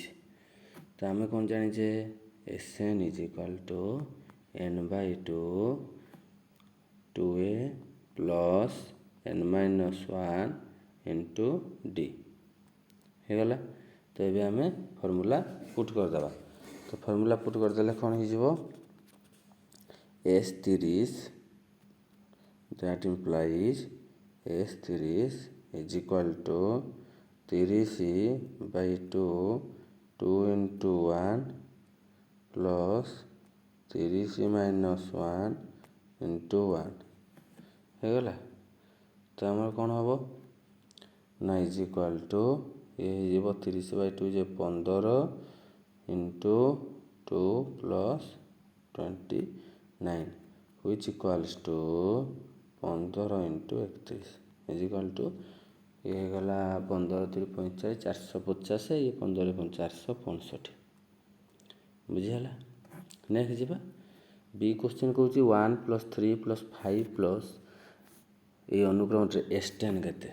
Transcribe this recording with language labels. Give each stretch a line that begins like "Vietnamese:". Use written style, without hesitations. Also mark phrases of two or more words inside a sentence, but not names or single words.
Odia: ତ ଆମେ କ'ଣ ଜାଣିଛେ Sn
English: is equal to
Odia: n/2 2A ପ୍ଲସ୍ n - 1 ଇଣ୍ଟୁ D ହେଇଗଲା। ତ ଏବେ ଆମେ
English: formula put
Odia: କରିଦେବା। ତ
English: formula put
Odia: କରିଦେଲେ କ'ଣ ହେଇଯିବ,
English: S30 that implies S30 is equal to 30/2 2 into 1 plus 30 - 1 into 1 ହେଇଗଲା।
Odia: ତ ଆମର କ'ଣ ହେବ ନା
English: is equal to
Odia: ଇଏ ହେଇଯିବ
English: 30/2 ଯେ 15 into 2 plus 29 which equals to 15 into 31 is equal to
Odia: ଇଏ ହେଇଗଲା
English: 15 × 3 = 45 450 ଇଏ 15 × 5 = 465।
Odia: ବୁଝିହେଲା। ନେକ୍ସଟ ଯିବା B କ୍ୱେଶ୍ଚିନ୍ କହୁଛି 1 + 3 + 5 ପ୍ଲସ୍ ଏଇ ଅନୁକ୍ରମରେ S10 କେତେ?